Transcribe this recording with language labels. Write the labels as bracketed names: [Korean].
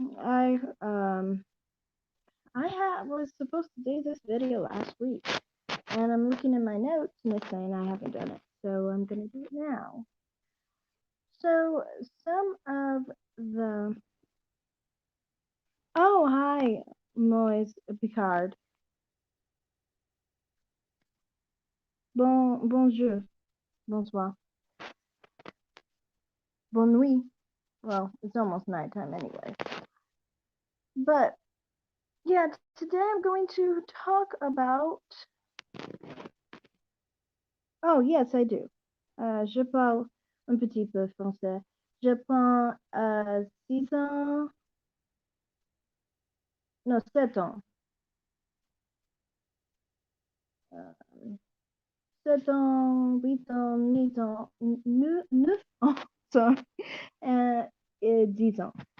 [English] I um was supposed to do this video last week, and I'm looking in my notes and it's saying I haven't done it, so I'm gonna do it now. So some of the hi, Moise Picard. [French] Bonjour, bonsoir, bonne nuit. [English] Well, it's almost nighttime anyway. But yeah, today I'm going to talk about. Oh, yes, I do. [French] Je parle un petit peu français. Je prends 6 ans, non, 7 ans. Euh, 7 ans, 8 ans, 9 ans, 9 ans, [English] sorry, [French] et 10 ans.